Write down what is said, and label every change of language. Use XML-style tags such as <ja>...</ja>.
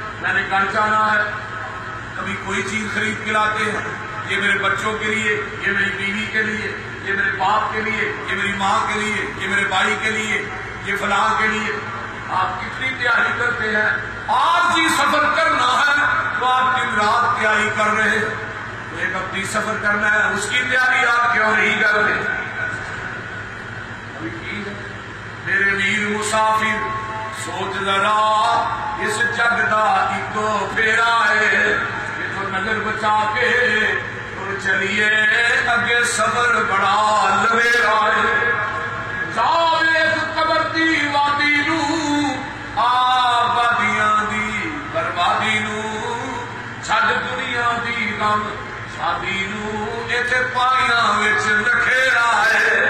<ur>میں نے گھر جانا ہے، کبھی کوئی چیز خرید کے لاتے ہیں، یہ میرے بچوں کے لیے، یہ میری بیوی کے لیے، یہ میرے باپ کے لیے، یہ میری ماں کے لیے، یہ میرے بھائی کے لیے، یہ فلاں کے لیے. آپ کتنی تیاری کرتے ہیں. آج ہی سفر کرنا ہے تو آپ دن رات تیاری کر رہے ہیں. تو ایک اپنی سفر کرنا ہے، اس کی تیاری آپ کیوں نہیں کر رہے؟ ابھی کی ہے.</ur> <pa>میرے ویر مسافر سوچ ذرا، اس جگ دا ایکو پھیرا ہے. یہ تو نظر بچا کے اور چلیے اگے، سفر بڑا لویرا ہے. جاوید قبر دی وادی نو، آبادیاں دی بربادی نو، چھڈ دنیا دی غم شادی نو، ایتھے پائیاں وچ نکھیرا ہے.</pa>